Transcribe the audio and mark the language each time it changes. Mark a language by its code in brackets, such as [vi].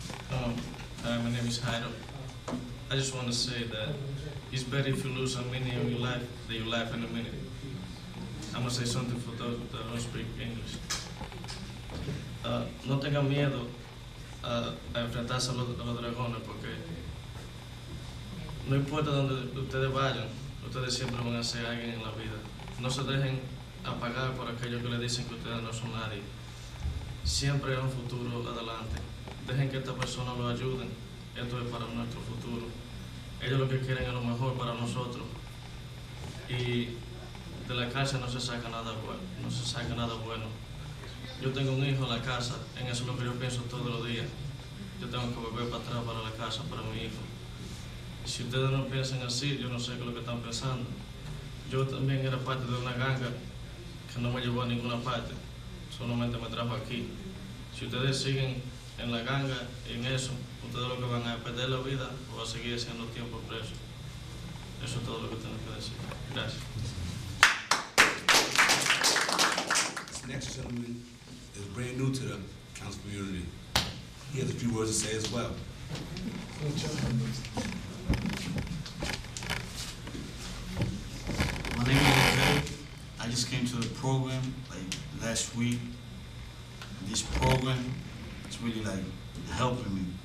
[en] Hi, my name is Jairo. I just want to say that it's better if you lose a minute in your life than you laugh in a minute. I'm going to say something for those that don't speak English. [es] No tengan miedo a enfrentarse a los dragones porque no importa donde ustedes vayan, ustedes siempre van a ser alguien en la vida. No se dejen apagar por aquellos que les dicen que ustedes no son nadie. Siempre hay un futuro adelante. Dejen que esta persona lo ayuden. Esto es para nuestro futuro. Ellos lo que quieren es lo mejor para nosotros. Y de la cárcel no se saca nada bueno. Yo tengo un hijo en la casa, en eso es lo que yo pienso todos los días. Yo tengo que volver para atrás para la casa, para mi hijo. Y si ustedes no piensan así, yo no sé qué es lo que están pensando. Yo también era parte de una ganga que no me llevó a ninguna parte, solamente me trajo aquí. Si ustedes siguen en la ganga, en eso, ustedes lo que van a perder la vida o a seguir haciendo tiempo preso. Eso es todo lo que tengo que decir. Gracias. [en] This next gentleman is brand new to the council community. He has a few words to say as well. My name is Riverhead. I just came to the program last week. This program is really helping me.